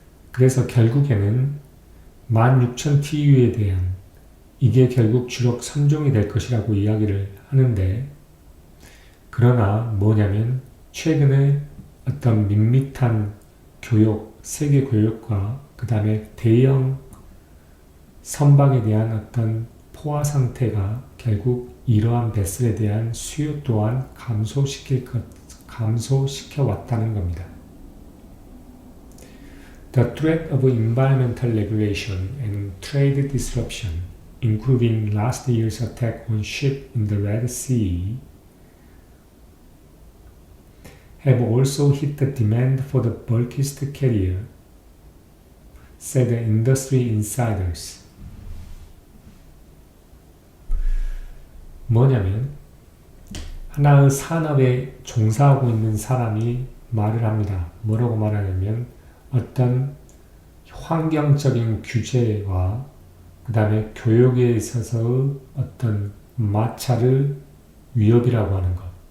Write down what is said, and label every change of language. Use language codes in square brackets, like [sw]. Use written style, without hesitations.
[ko] 그래서 결국에는 16,000 TU에 대한 이게 결국 주력 선종이 될 것이라고 이야기를 하는데, 그러나 뭐냐면 최근에 어떤 밋밋한 교역, 세계 교역과 그 다음에 대형 선박에 대한 어떤 포화 상태가 결국 이러한 베슬에 대한 수요 또한 감소시켜 왔다는 겁니다. [en] The threat of environmental regulation and trade disruption, including last year's attack on ships in the Red Sea, have also hit the demand for the bulkiest carrier, said the industry insiders. [ko] 뭐냐면 하나의 산업에 종사하고 있는 사람이 말을 합니다. 뭐라고 말하냐면 어떤 환경적인 규제와 그 다음에 교육에 있어서의 어떤 마찰을 위협이라고 하는 것.